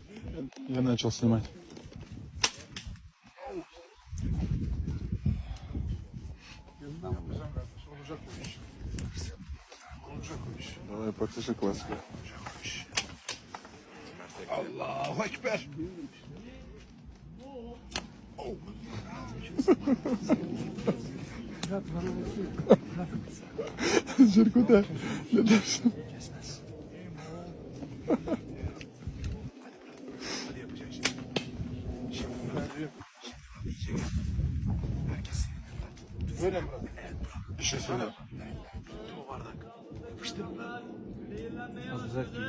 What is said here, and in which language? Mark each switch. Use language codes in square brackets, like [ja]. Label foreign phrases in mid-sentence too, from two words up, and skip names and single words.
[ru] Я начал снимать. Давай, покажи классику. [ar] الله أكبر. [ru] Жиркута, не дашь. [tr] Böyle mi bırak? Bir şey söyle. Bu bardak. Yapıştır mı? Olacak gibi.